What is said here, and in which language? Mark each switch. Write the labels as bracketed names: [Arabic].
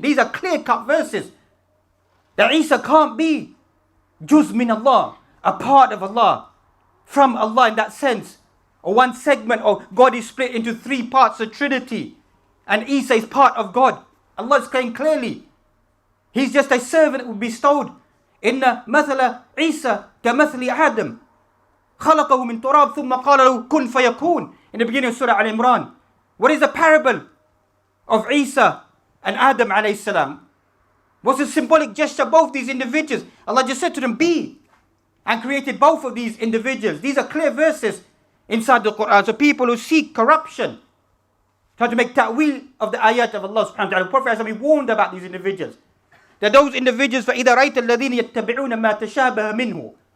[English] These are clear-cut verses. That Isa can't be [Arabic] juz min Allah, [English] a part of Allah, from Allah in that sense. Or one segment of God is split into three parts, the Trinity. And Isa is part of God. Allah is saying clearly, he's just a servant who bestowed. [Arabic] Inna mathala Isa ka mathli Adam. خلقه من تراب ثم قال له كن فيكون. [English] In the beginning of Surah Al-Imran. What is the parable of Isa and Adam alayhi salam? What's a symbolic gesture of both these individuals? Allah just said to them, be. And created both of these individuals. These are clear verses inside the Quran. So people who seek corruption, try to make ta'wil of the ayat of Allah subhanahu wa ta'ala. The Prophet has been warned about these individuals. That those individuals, [Arabic] فَإِذَا رَيْتَ الَّذِينَ يَتَّبِعُونَ مَا تَشَابَهَ مِنْهُ.